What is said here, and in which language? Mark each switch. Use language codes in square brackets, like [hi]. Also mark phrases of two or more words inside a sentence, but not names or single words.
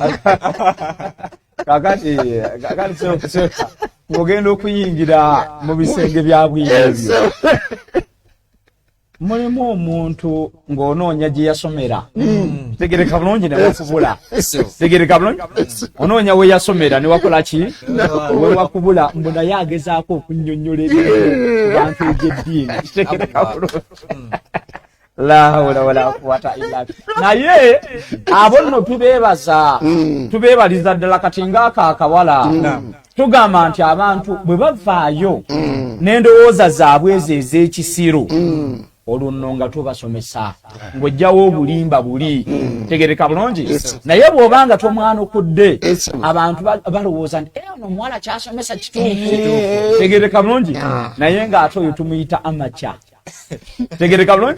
[lg] kakati ng'ogenda okuyingira mu bisenge bya bwino ebyo mulimu omuntu ng'onoonya gye yasomera tegereka bulungi ne wakubula tegereka bulungi onoonya we yasomera ne wakola ki we wakubula mbu naye agezaako okunnyonnyola ebintu ku bantu egy'eddiini tegereka bulungi [ar] لا حول ولا قوة إلا بالله [lg] naye abo nno tubeebaliza ddala kati ng'ako akawala tugamba nti abantu bwe bavaayo n'endowooza zaabwe ezo ez'ekisiru olunno nga tubasomesa ng'ojjawo obulimba buli tegereka bulungi naye bw'obanga tomwanukudde abantu balowooza nti ono omuwala kyasomesa kituufu tegereka bulungi naye ng'ate oyo tumuyita amaca tegereka bulungi